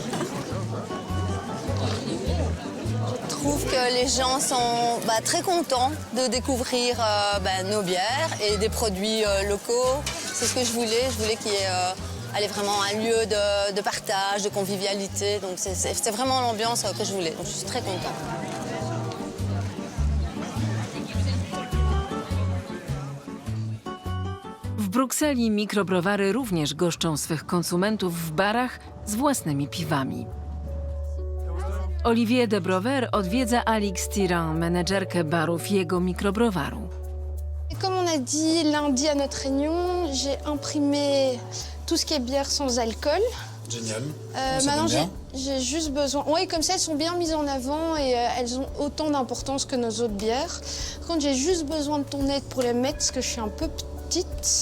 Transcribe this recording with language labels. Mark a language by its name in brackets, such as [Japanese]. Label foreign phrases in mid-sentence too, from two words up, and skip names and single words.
[French] Je trouve que les gens sont très contents de découvrir nos bières et des produits locaux. C'est ce que je voulais. Je voulais qu'il y ait vraiment un lieu de partage, de convivialité. Donc c'est vraiment l'ambiance que je voulais. Donc je suis très contente. [Polish] W Brukseli mikrobrowary również goszczą swych konsumentów w barach z własnymi piwami. Olivier de Brouwer odwiedza Alix Tyran, menedżerkę barów jego mikrobrowaru. [French] Et comme on a dit lundi à notre réunion, j'ai imprimé tout ce qui est bière sans alcool. Génial. Maintenant, j'ai juste besoin... Oui, comme ça, elles sont bien mises en avant et elles ont autant d'importance que nos autres bières. Par contre, j'ai juste besoin de ton aide pour les mettre parce que je suis un peu petite.